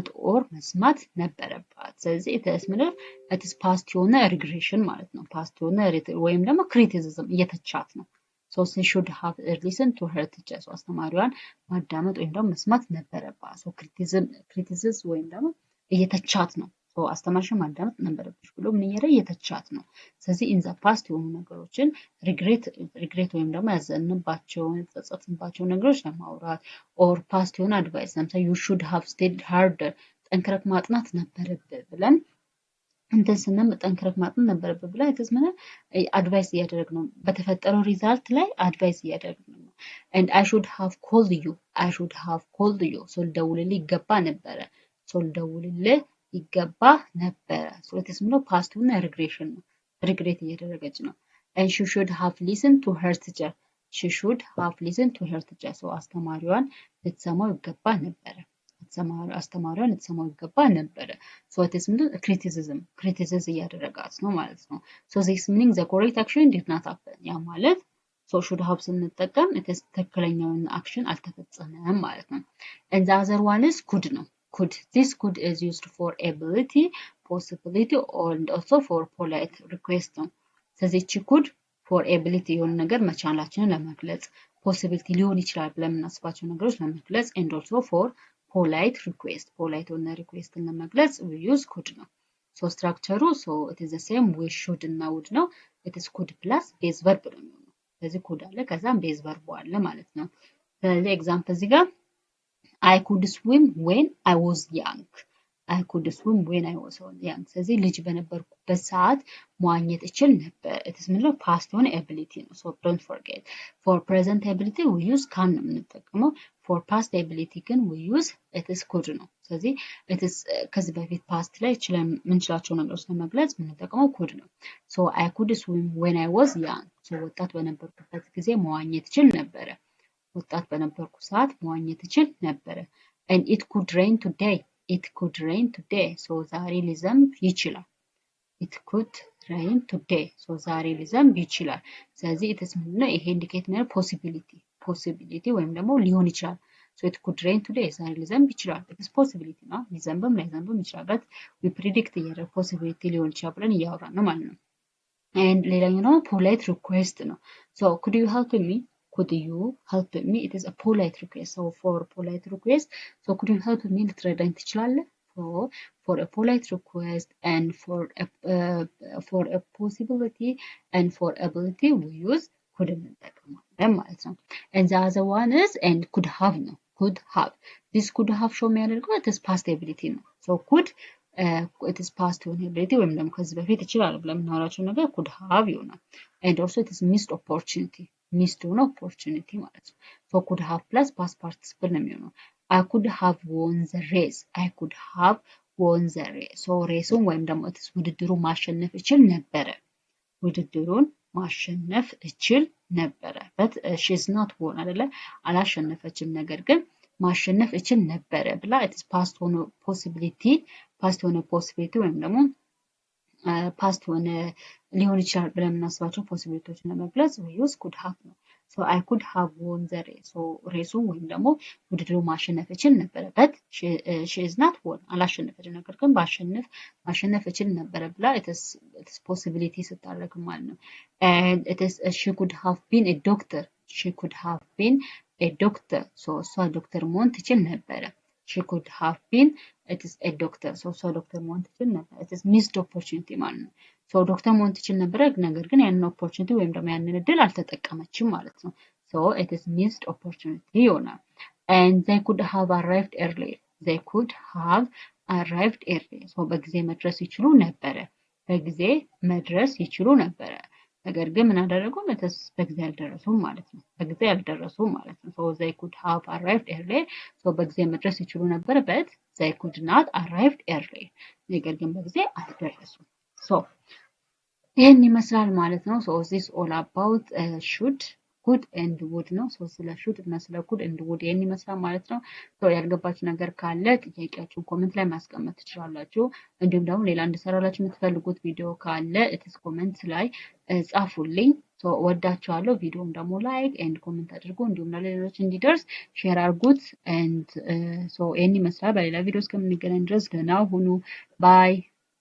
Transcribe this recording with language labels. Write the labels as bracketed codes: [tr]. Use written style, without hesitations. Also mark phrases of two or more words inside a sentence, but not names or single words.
[am] ኦር መስማት ነበረባት። ስለዚህ [en] it's past [am] የሆነ ሪግሬሽን ማለት ነው። ፓስት የሆነ ወይም ደግሞ ክሪቲሲዝም እየተቻት ነው። [en] she should have listened to her teacher [am] አስተማሪዋን ማዳመጥ ወይም ደግሞ መስማት ነበረባት። ክሪቲሲዝም ወይም ደግሞ እየተቻት ነው። አስተማሪሽን ማዳመጥ ነበረብሽ ብሎ ምን እየተቻት ነው። ስለዚህ [en] in the past [am] የሆኑ ነገሮችን ሪግሬት ወይም ደግሞ ያዘንባቸውን የተጸጸትንባቸውን ነገሮች ለማውራት [en] or past [am] የሆነ አድቫይስ ለምሳሌ [en] you should have studied harder [am] ጠንክረክ ማጥናት ነበረብህ ብለን እንትን ጠንክረክ ማጥናት ነበረብህ ብለን አድቫይስ እያደረግ ነው። በተፈጠረው ሪዛልት ላይ አድቫይስ እያደረግ ነው። [en] and I should have called you [am] ልደውልልህ ይገባ ነበረ። ልደውልልህ ይገባ ነበረ። ስለዚህ ፓስት እና ሪግሬሽን ነው። ሪግሬት እያደረገች ነው። [en] and she should have listened to her teacher [am] አስተማሪዋን ልትሰማው ይገባ ነበረ። አስተማሪዋን ልትሰማው ይገባ ነበረ። ክሪቲሲዝም እያደረጋት ነው ማለት ነው። [en] this meaning the correct action did not happen [am] ያ ማለት [en] should have [am] ስንጠቀም ትክክለኛውን አክሽን አልተፈጸመም ማለት ነው። [en] and the other one is could [am] ነው። [en] This could is used for ability, possibility, and also for polite [am] request ነው። ስለዚህ [en] could for ability [am] የሆነ ነገር መቻላችንን ለመግለጽ possibility ሊሆን ይችላል ብለን የምናስባቸው ነገሮች ለመግለጽ [en] and also for polite [am] የሆነ requestን ለመግለጽ [en] we use could [am] ነው። [en] structure it is the same with should [am] እና would ነው። [en] it is could plus base verb [am] ነው የሚሆነው። ስለዚህ could አለ ከዛም [en] base verb [am] አለ ማለት ነው። ስለዚህ ኤግዛምፕል እዚህ ጋር [en] I could swim when I was young. [am] ስለዚህ ልጅ በነበርኩበት ሰዓት መዋኘት እችል ነበር። it's ምንድነው ፓስት የሆነ ability ነው። [en] don't forget for present ability we use can [am] ነው የምንጠቀመው። [en] for past ability [am] ግን [en] we use it is could [am] ነው። ስለዚህ [en] it is [am] ከዚህ በፊት ፓስት ላይ ምንችላቸው ነገሮች ለመግለጽ የምንጠቀመው could ነው። [en] I could swim when I was young. [am] ወጣት በነበርኩበት ጊዜ መዋኘት እችል ነበረ። ወጣት በነበርኩ ሰዓት መዋኘት እችል ነበረ። [en] and it could rain today [am] ዛሬ ሊዘንብ ይችላል። [en] it could rain today [am] ዛሬ ሊዘንብ ይችላል። ስለዚህ it's ምንድነው ይሄ ኢንዲኬት የሚያደርገው ፖሲቢሊቲ ወይም ደግሞ ሊሆን ይችላል። [en] it could rain today [am] ዛሬ ሊዘንብ ይችላል። [en] it's possibility [am] ነው። ሊዘንብም ላይዘንብም ይችላል። [en] but we predict [am] እያደረግን ፖሲቢሊቲ ሊሆን ይችላል ብለን እያወራን ነው ማለት ነው። and ሌላኛው ደግሞ [en] polite request [am] ነው። [en] could you help me? It is a polite request. For polite request, could you help me? [am] ልትረዳኝ ትችላለህ? [en] For a polite request and for a possibility and for ability we use could [am] እንጠቀማለን ማለት ነው። [en] and the other one is and could have ነው። this could have show የሚያደርገው it is past ability ነው። could it is past ability [am] ወይም ደግሞ ከዚህ በፊት ይችላል ብለን የምናወራቸው ነገር [en] could have ይሆናል። and also it is missed opportunity ሆነ opportunity [am] ማለት ነው። [en] could have plus past participle [am] ነው የሚሆነው። [en] I could have won the race. [am] ሬሱን ወይም ደግሞ ውድድሩን ማሸነፍ እችል ነበረ። [en] but she's not won [am] አይደለ አላሸነፈችም፣ ነገር ግን ማሸነፍ እችል ነበረ ብላ [en] it is past [am] ሆነ possibility ወይም ደግሞ ፓስት ሆነ ሊሆን ይችላል ብለን የምናስባቸው ፖሲቢሊቲዎችን ለመግለጽ [en] we use could have [am] ነው። [en] So I could have won the race. So [am] ሬሱ ወይም ደግሞ ውድድሩ ማሸነፍ እችል ነበረ [en] but she is not won [am] አላሸነፈችም ነገር ግን ማሸነፍ እችል ነበረ ብላ [en] it is possibility [am] ስታደርግ ማለት ነው [en] and it is she could have been a doctor she could have been a doctor so [am] እሷ ዶክተር መሆን ትችል ነበረ [en] she could have been it is a doctor so [am] እሷ ዶክተር መሆን ትችል ነበረ [en] it is missed opportunity [am] ማለት ነው so ዶክተር መሆን ትችል ነበረ ነገር ግን ያንን opportunity ወይም ደግሞ ያንን እድል አልተጠቀመችም ማለት ነው [en] so it is missed opportunity [am] ይሆናል [en] and they could have arrived early they could have arrived early so [am] በጊዜ መድረስ ይችሉ ነበረ በጊዜ መድረስ ይችሉ ነበረ ነገር ግን ምን አደረጉ በጊዜ አልደረሱም ማለት ነው በጊዜ አልደረሱም ማለት ነው so [en] they could have arrived early so [am] በጊዜ መድረስ ይችሉ ነበር [en] but they could not arrived early [am] ነገር ግን በጊዜ አልደረሱም [en] so ይሄን [am] ይመስላል ማለት ነው [en] so this all about should could and would [am] ነው so ስለ should እና ስለ [en] could and would [am] ይሄን ይመስላል ማለት ነው so ያልገባችሁ ነገር ካለ ጥያቄያችሁን ኮሜንት ላይ ማስቀመጥ ትችላላችሁ እንዲሁም ደግሞ ሌላ እንድሰራላችሁ የምትፈልጉት ቪዲዮ ካለ እትስ ኮሜንት ላይ ጻፉልኝ so ወዳችኋለሁ ቪዲዮም ደግሞ [en] like and comment [am] አድርጉ እንዲሁም ለሌሎች እንዲደርስ ሼር አድርጉት [en] and so [am] ይሄን ይመስላል በሌላ ቪዲዮ እስከምንገናኝ ድረስ ደህና ሁኑ ባይ